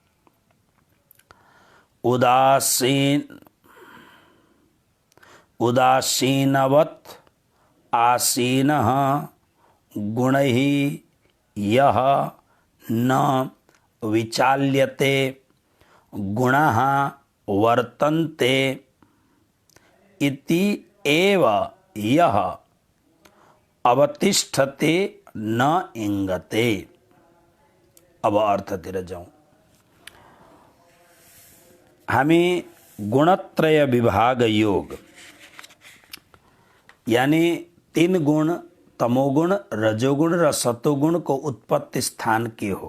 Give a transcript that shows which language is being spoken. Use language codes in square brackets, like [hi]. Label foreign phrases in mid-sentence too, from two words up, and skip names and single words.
[sa] उदासीनवत् आसीनः गुणैः यः न विचाल्यते गुणाः वर्तन्ते इति एव यः अवतिष्ठते न इंगते। [ne] अब अर्थतिर जाउँ। हामी गुणत्रय विभाग योग यानी 3 गुण तमोगुण, रजोगुण र सतोगुणको उत्पत्ति स्थान के हो?